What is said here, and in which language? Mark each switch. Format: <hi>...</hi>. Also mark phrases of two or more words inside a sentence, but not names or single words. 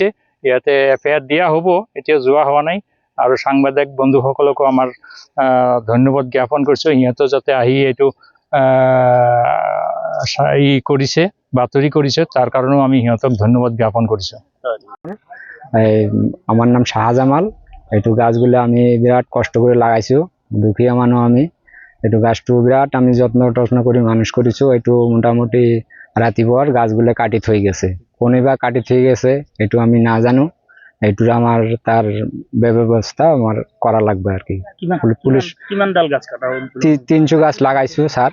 <as>ইয়াতে এফআইআৰ দিয়া হ'ব, এতিয়া যোৱা হোৱা নাই। আৰু সাংবাদিক বন্ধুসকলকো আমাৰ ধন্যবাদ জ্ঞাপন কৰিছোঁ। সিহঁতে যাতে আহি এইটো কৰিছে, বাতৰি কৰিছে, তাৰ কাৰণেও আমি সিহঁতক ধন্যবাদ জ্ঞাপন কৰিছোঁ।</as> <bn>আমার নাম শাহজামাল। এইটো গাছগুলো আমি বিরাট কষ্ট করে লাগাইছো,</bn> <as>দুখীয়া মানুহ আমি।</as> <bn>এইটো গাছটো বিরাট আমি যত্ন করে মানুষ করেছো। এইটো মোটামুটি রাতিপুয়ার গাছগুলো কাটি থই গেছে, কোনেবা কাটি থই গেছে এইটো আমি না জানো। এইটোর আমার তার ব্যবস্থা আমার করা লাগবে আর কি। পুলিশ 300 গাছ লাগাইছো স্যার।</bn>